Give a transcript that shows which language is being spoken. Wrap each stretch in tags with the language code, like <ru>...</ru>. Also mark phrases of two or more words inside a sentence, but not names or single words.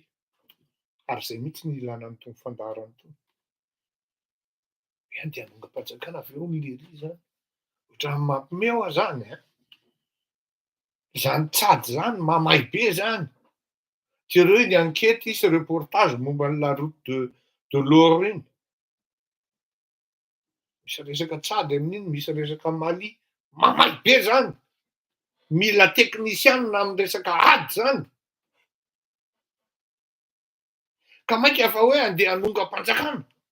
<mg>Ary zay mihitsy ny ilana an'itony fandaharana itony. Hoe andeha hanonga-panjakana avy eo ny lery zany. Ohatran'ny mampiomehy aho zany, hein? Zany Tchad zany mamay be zany. Jereo ny enquête isy reportage momba</mg> <fr>la route de l'or</fr> <mg>iny. Misy resaka Tchad amin'iny, misy resaka Mali. Mamay be zany. Mila teknisianina amin'ny resaka ady zany. Ka maika fa hoe andeha hanonga-panjakana.</mg>